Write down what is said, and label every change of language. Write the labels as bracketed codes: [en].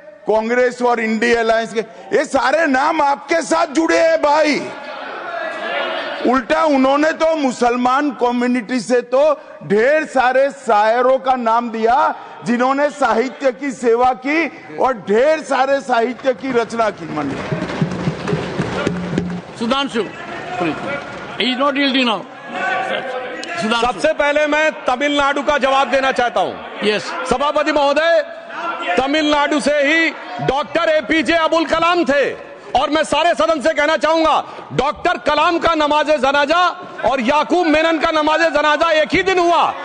[hi] कांग्रेस और India alliance के। ये सारे नाम आपके साथ जुड़े हैं भाई। उल्टा उन्होंने तो मुसलमान कम्युनिटी से तो ढेर सारे शायरों का नाम दिया जिन्होंने साहित्य की सेवा की और ढेर सारे साहित्य की रचना की। मन [en] Sudhanshu, he is not yielding now. [hi] सबसे पहले मैं तमिलनाडु का जवाब देना चाहता हूं। [en] Yes. [hi] सभापति महोदय, तमिलनाडु से ही डॉक्टर एपीजे अब्दुल कलाम थे और मैं सारे सदन से कहना चाहूंगा डॉक्टर कलाम का नमाजे जनाजा और याकूब मेनन का नमाजे जनाजा एक ही दिन हुआ।